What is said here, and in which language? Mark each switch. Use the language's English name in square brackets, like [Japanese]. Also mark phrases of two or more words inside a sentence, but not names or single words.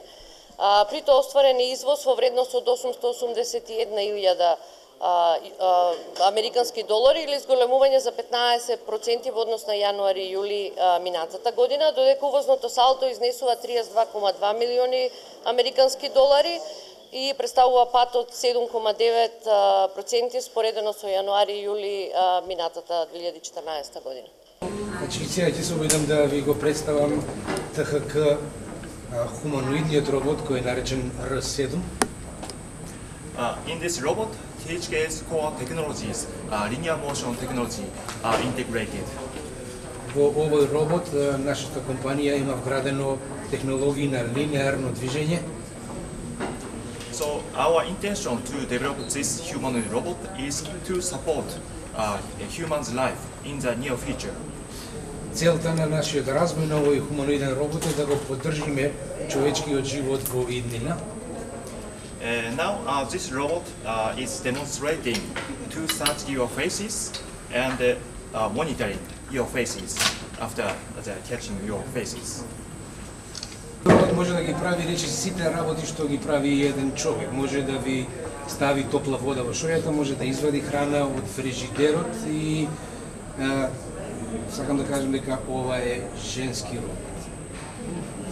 [Macedonian] При тоа остварен извоз во вредност од 881.000 американски долари или зголемување за 15% во однос на јануари и јули минатата година, додека увозното салдо изнесува 32,2 милиони американски долари и представува пат од 7,9% споредено со јануари и јули минатата 2014 година. Значи, сега ќе се обидам да ви го представам ТХК хуманоидниот робот кој е наречен R7. [English] In this robot, THK's core technologies, linear motion technology, are integrated. [Macedonian] Во овој робот нашата компанија има вградено технологии на линеарно движење. [English] So our intention to develop this humanoid robot is to support a human's life in the near future. [Macedonian] Целта на нашиот развој на овој хуманоиден робот е да го поддржиме човечкиот живот во иднина. [English] Now this robot is demonstrating to search your faces and monitoring your faces after catching your faces. [Macedonian] Робот може да ги прави речиси сите работи што ги прави еден човек. Може да ви стави топла вода во шојата, може да извади храна од фрижидерот и сакам да кажам дека ова е женски робот.